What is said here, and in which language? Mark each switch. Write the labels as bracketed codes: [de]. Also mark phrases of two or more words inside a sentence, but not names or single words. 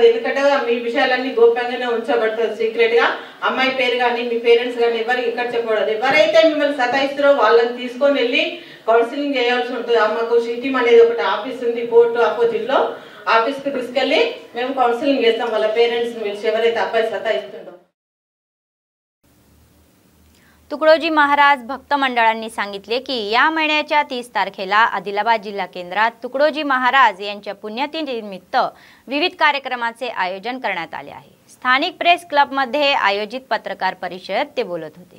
[te] ఎందుకంటే మీ విషయాలన్నీ గోప్యంగానే ఉంచబడుతుంది, సీక్రెట్ గా. అమ్మాయి పేరు కానీ మీ పేరెంట్స్ కానీ ఎవరికి ఇక్కడ చెప్పబడదు. ఎవరైతే మిమ్మల్ని సతాయిస్తారో వాళ్ళని తీసుకొని వెళ్ళి కౌన్సిలింగ్ చేయాల్సి ఉంటుంది. అమ్మకు షీటీం అనేది ఒకటి ఆఫీస్ ఉంది [en] court opposite [te] లో, ఆఫీస్ కు తీసుకెళ్లి మేము కౌన్సిలింగ్ చేస్తాం వాళ్ళ పేరెంట్స్ ని పిలిచి ఎవరైతే అబ్బాయి సతాయిస్తుండో. [mr] तुकडोजी महाराज भक्त मंडळांनी सांगितले की या महिन्याच्या 30 तारखेला आदिलाबाद जिल्हा केंद्रात तुकडोजी महाराज यांच्या पुण्यतिथीनिमित्त विविध कार्यक्रमाचे आयोजन करण्यात आले आहे. स्थानिक प्रेस क्लबमध्ये आयोजित पत्रकार परिषदेत ते बोलत होते.